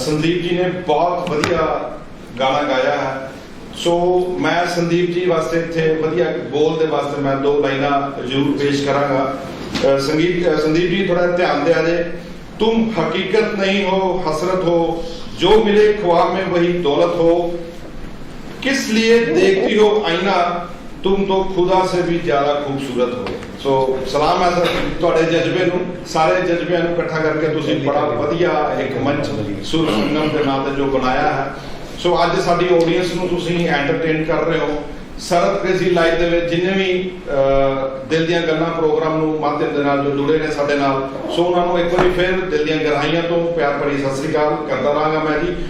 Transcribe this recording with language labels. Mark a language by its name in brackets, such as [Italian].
[Punjabi] संदीप [Hindi] जी ने बहुत [Punjabi] ਵਧੀਆ ਗਾਣਾ ਗਾਇਆ ਹੈ। ਸੋ ਮੈਂ ਸੰਦੀਪ ਜੀ ਵਾਸਤੇ ਇੱਥੇ ਵਧੀਆ ਬੋਲ ਦੇ ਵਾਸਤੇ ਮੈਂ 2 ਲਾਈਨਾਂ ਜ਼ਰੂਰ ਪੇਸ਼ ਕਰਾਂਗਾ। [Hindi] संदीप जी थोड़ा ध्यान दिया जाए। तुम हकीकत नहीं हो, हसरत हो, जो मिले ख्वाब में वही दौलत हो, किस लिए देखती हो आईना, तुम तो खुदा से भी ज्यादा खूबसूरत हो। सो सलाम है सर [Punjabi] ਤੁਹਾਡੇ ਜਜ਼ਬੇ ਨੂੰ, ਸਾਰੇ ਜਜ਼ਬਿਆਂ ਨੂੰ ਇਕੱਠਾ ਕਰਕੇ ਤੁਸੀਂ ਬੜਾ ਵਧੀਆ ਇੱਕ ਮੰਚ ਸੁਰ ਸੰਗਮ ਦੇ ਨਾਂ ਤੇ ਜੋ ਬਣਾਇਆ ਹੈ। ਸੋ ਅੱਜ ਸਾਡੀ ਆਡੀਅנס ਨੂੰ ਤੁਸੀਂ ਐਂਟਰਟੇਨ ਕਰ ਰਹੇ ਹੋ। ਸਰਦ ਕ੍ਰੇਜ਼ੀ ਲਾਈਵ ਦੇ ਵਿੱਚ ਜਿੰਨੇ ਵੀ ਦਿਲ ਦੀਆਂ ਗੱਲਾਂ ਪ੍ਰੋਗਰਾਮ ਨੂੰ ਮਾਧਿਅਮ ਦੇ ਨਾਲ ਜੋ ਜੁੜੇ ਨੇ ਸਾਡੇ ਨਾਲ, ਸੋ ਉਹਨਾਂ ਨੂੰ ਇੱਕ ਵਾਰੀ ਫਿਰ ਦਿਲ ਦੀਆਂ ਗਹਿਰਾਈਆਂ ਤੋਂ ਪਿਆਰ ਭਰੀ ਸਤਿ ਸ੍ਰੀ ਅਕਾਲ ਕਰਦਾ ਰਹਾਂਗਾ ਮੈਂ ਜੀ।